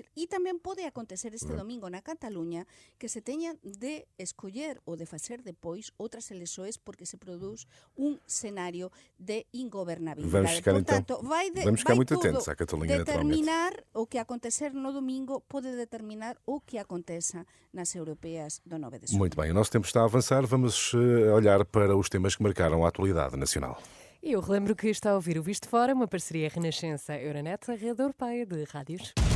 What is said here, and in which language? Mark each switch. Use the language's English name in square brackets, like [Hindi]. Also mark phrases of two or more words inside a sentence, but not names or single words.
[Galician] E tamén pode acontecer este domingo na Cataluña que se teñan de escoller ou de facer depois outras elexoes porque se produz un escenario de ingobernabilidade. [Portuguese] Vamos ficar muito atentos à Catalunha, determinar o que acontecer no domingo pode determinar o que aconteça nas europeas do 9 de setembro. Muito bem, o nosso tempo está a avançar. Vamos olhar para os temas que marcaram a atualidade nacional. Eu relembro que está a ouvir o Visto Fora, uma parceria Renascença-Euronet, a rede europeia de rádios.